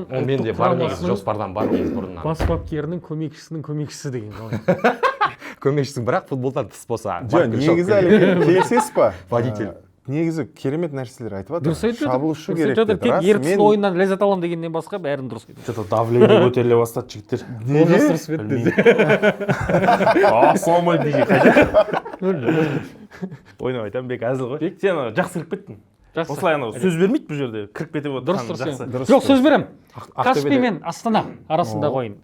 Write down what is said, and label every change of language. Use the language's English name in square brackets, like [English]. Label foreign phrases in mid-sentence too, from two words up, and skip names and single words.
[Kazakh] ол менде бар негізі, жоспардан бар негізі бұрыннан. Бас бапкерінің көмекшісінің көмекшісі деген қалай. Көмекшісің, бірақ футболдан тыс болса. Негізі әлі келсесіз ба? Водитель. Негізі керемет нәрселер айтып жатыр. Дұрыс айтып жатыр. Шабуылшы керек деді. Тек ертістің ойыннан ләззат аламын дегеннен басқа бәрін дұрыс айтып жатыр. [Russian] Что-то давление [Kazakh] көтеріле бастады жігіттер. Ассалаумалейкум деген қайда? Ойнап айтамын, бек әзіл ғой. Сен жақсы кіріп кеттің. Осылай анау сөз бермейді бұл жерде. Кіріп кетіп отырған жақсы. Жоқ, сөз беремін. Каспий мен Астана арасындағы ойын.